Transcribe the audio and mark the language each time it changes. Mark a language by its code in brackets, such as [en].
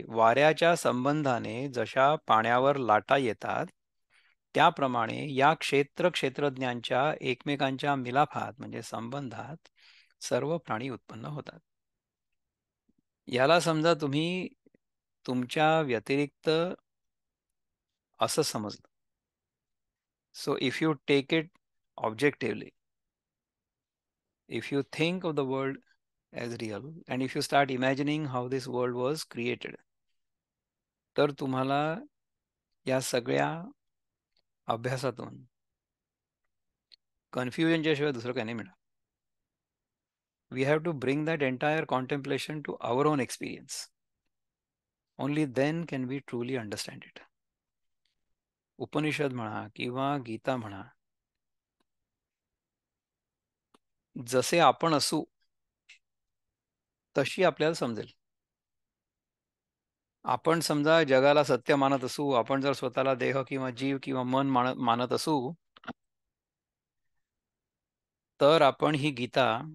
[mr] वाऱ्याच्या संबंधाने जशा पाण्यावर लाटा येतात त्याप्रमाणे या क्षेत्रज्ञांच्या एकमेकांच्या मिलाफात म्हणजे संबंधात सर्व प्राणी उत्पन्न होतात. याला समजा तुम्ही तुमच्या व्यतिरिक्त असं समजलं. [en] so if you take it objectively, if you think of the world as real and if you start imagining how this world was created, [mr] तर तुम्हाला या सगळ्या अभ्यासातून कन्फ्युजनच्या शिवाय दुसरं काही नाही मिळणार. [en] We have to bring that entire contemplation to our own experience. Only then can we truly understand it. [mr] Upanishad म्हणा किंवा गीता म्हणा, जसे आपण असू तशी आपल्याला समजेल. आपण समजा जगाला सत्य मानत असू, आपण जर स्वतःला देह किंवा जीव किंवा मन मानत असू, तर आपण ही गीता